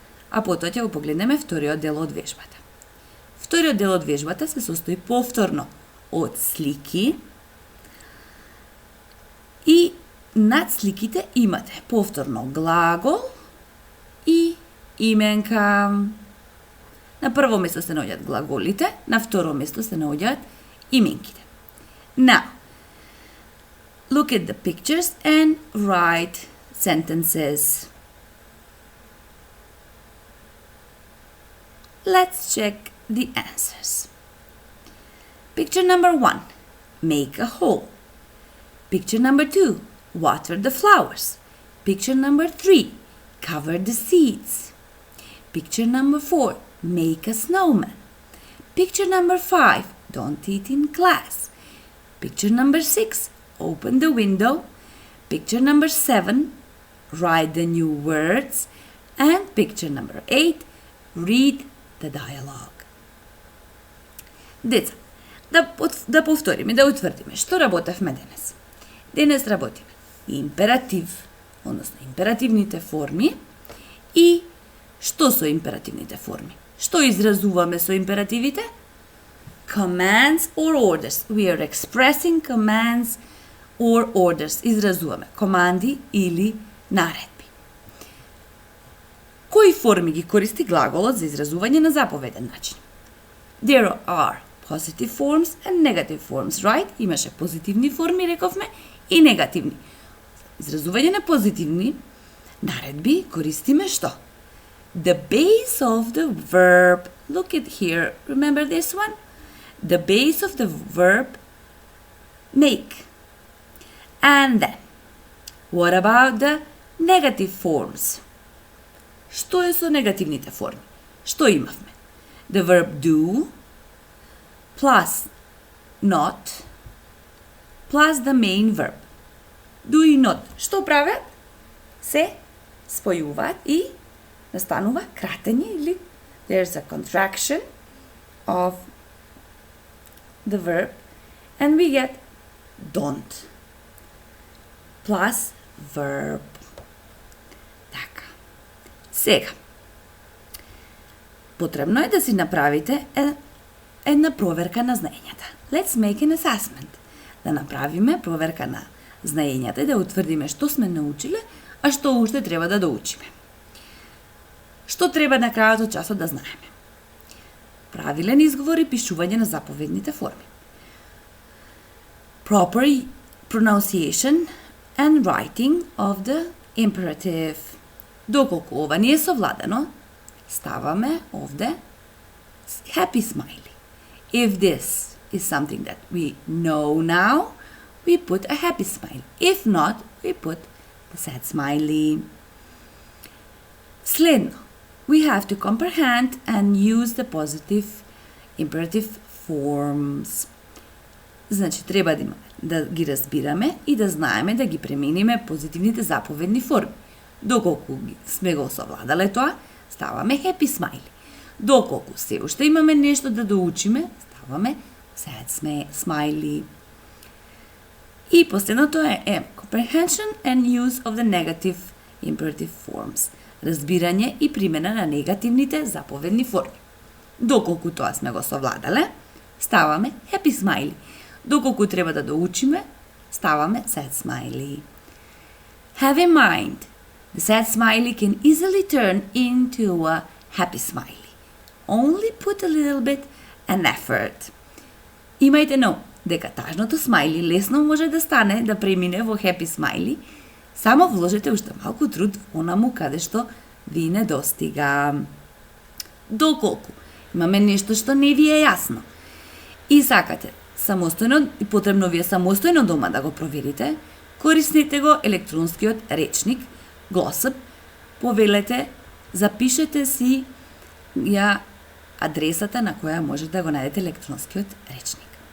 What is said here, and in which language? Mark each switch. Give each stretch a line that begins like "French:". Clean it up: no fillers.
Macedonian: А потоа ќе го погледнеме вториот дел од вежбата. Вториот дел од вежбата се состои повторно од слики и над сликите имате повторно глагол и именка. На прво место се наоѓаат глаголите, на второ место се наоѓаат именките.
English: Now, look at the pictures and write sentences. Let's check the answers. Picture number 1. Make a hole. Picture number 2. Water the flowers. Picture number 3. Cover the seeds. Picture number 4. Make a snowman. Picture number 5. Don't eat in class. Picture number 6. Open the window. Picture number 7. Write the new words. And picture number 8. Read the dialogue.
Macedonian: Деца, да повториме, да утврдиме што работевме денес. Денес работиме императив, односно императивните форми и Што со императивните форми? Што изразуваме со императивите?
English: Commands or orders. We are expressing commands or orders.
Macedonian: Изразуваме команди или наредби. Кои форми ги користи глаголот за изразување на заповеден начин?
English: There are positive forms and negative forms, right?
Macedonian: Имаше позитивни форми, рековме, и негативни. Изразување на позитивни наредби користиме што?
English: The base of the verb. Look at here. Remember this one? The base of the verb make. And then, what about the negative forms?
Macedonian: Што е со негативните форми? Што имавме?
English: The verb do plus not plus the main verb. Do
Macedonian: и
English: not.
Macedonian: Што правят? Се спојуваат и настанува кратење или
English: there's a contraction of the verb and we get don't plus verb.
Macedonian: Така. Сега, потребно е да си направите една проверка на знаењата.
English: Let's make an assessment.
Macedonian: Да направиме проверка на знаењата и да утврдиме што сме научиле, а што уште треба да доучиме. Што треба на крајот од часот да знаеме? Правилен изговор и пишување на заповедните форми.
English: Proper pronunciation and writing of the imperative.
Macedonian: Доколку ова не е совладано, ставаме овде happy smiley.
English: If this is something that we know now, we put a happy smiley. If not, we put the sad smiley.
Macedonian: Следно,
English: we have to comprehend and use the positive imperative forms.
Macedonian: Значи, треба да ги разбираме и да знаеме да ги премениме позитивните заповедни форми. Доколку сме го совладале тоа, ставаме happy smiley. Доколку се уште имаме нешто да доучиме, ставаме sad smiley. И последното е
English: comprehension and use of the negative imperative forms.
Macedonian: Разбирање и примена на негативните заповедни форми. Доколку тоа сме го совладале, ставаме happy smiley. Доколку треба да доучиме, ставаме sad smiley.
English: Have in mind, the sad smiley can easily turn into a happy smiley. Only put a little bit an effort.
Macedonian: Имајте на ум дека тажното смајли лесно може да стане да премине во happy smiley, само вложете уште малку труд онаму каде што ви недостига. Доколку имаме нешто што не ви е јасно и сакате самостојно и потребно ви е самостојно дома да го проверите, користете го електронскиот речник Glossop, повелете, запишете си ја адресата на која може да го најдете електронскиот речник.